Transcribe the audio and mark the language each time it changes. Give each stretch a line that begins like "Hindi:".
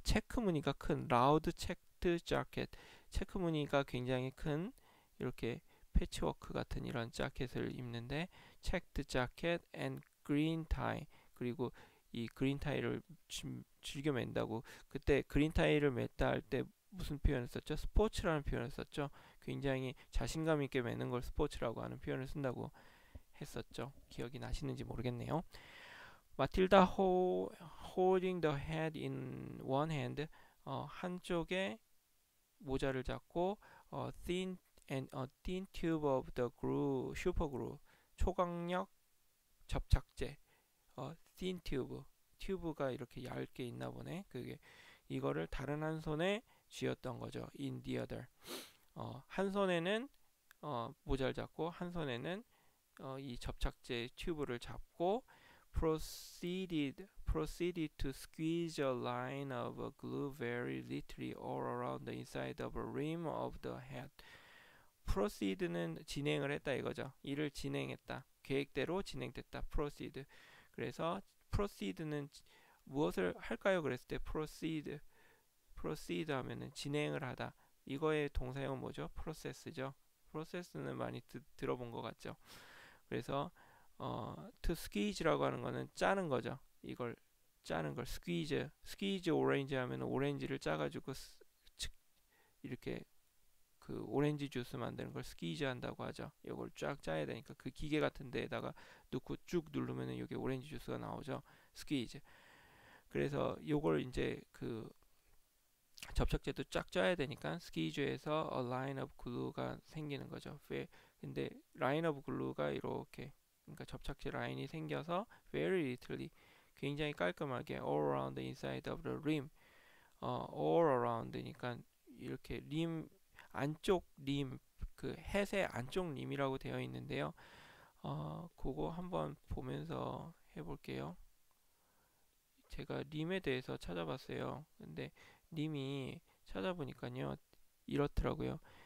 Korean: 체크 무늬가 큰
English: loud checked jacket.
Korean: 체크 무늬가 굉장히 큰 이렇게 패치워크 같은 이런 자켓을 입는데
English: checked jacket and green tie.
Korean: 그리고 이 그린 타이를 즐겨 맨다고. 그때 그린 타이를 맸다 할 때 무슨 표현을 썼죠? 스포츠라는 표현을 썼죠. 굉장히 자신감 있게 매는 걸 스포츠라고 하는 표현을 쓴다고 했었죠. 기억이 나시는지 모르겠네요.
English: 마틸다 holding the hat in one hand.
Korean: 한쪽에 모자를 잡고
English: thin and a thin tube of the glue, super glue.
Korean: 초강력 접착제. thin tube. 튜브가 이렇게 얇게 있나 보네. 그게 이거를 다른 한 손에 쥐었던 거죠.
English: in the other.
Korean: 한 손에는 모자를 잡고 한 손에는 이 접착제 튜브를 잡고
English: proceeded to squeeze a line of glue very lightly all around the inside of the rim of the hat.
Korean: proceed는 진행을 했다 이거죠. 일을 진행했다. 계획대로 진행됐다. proceed. 그래서 proceed는 무엇을 할까요? 그랬을 때 proceed 하면은 진행을 하다. 이거의 동사형은 뭐죠? process죠. process는 많이 들어본 것 같죠. 그래서 to squeeze라고 하는 거는 짜는 거죠. 이걸 짜는 걸 squeeze 오렌지 하면 오렌지를 짜가지고 이렇게 그 오렌지 주스 만드는 걸 스퀴즈 한다고 하죠. 이걸 쫙 짜야 되니까 그 기계 같은 데에다가 넣고 쭉 누르면은 여기 오렌지 주스가 나오죠. 스퀴즈. 그래서 요걸 이제 그 접착제도 쫙 짜야 되니까 스퀴즈에서 a line of glue가 생기는 거죠.
English: 근데 line of glue가 이렇게 그러니까 접착제 라인이 생겨서 very lightly 굉장히 깔끔하게 all around the inside of the rim.
Korean: all around니까 이렇게 림 안쪽 림, 그 햇의 안쪽 림이라고 되어 있는데요. 그거 한번 보면서 해볼게요. 제가 림에 대해서 찾아봤어요. 근데 림이 찾아보니까요, 이렇더라고요.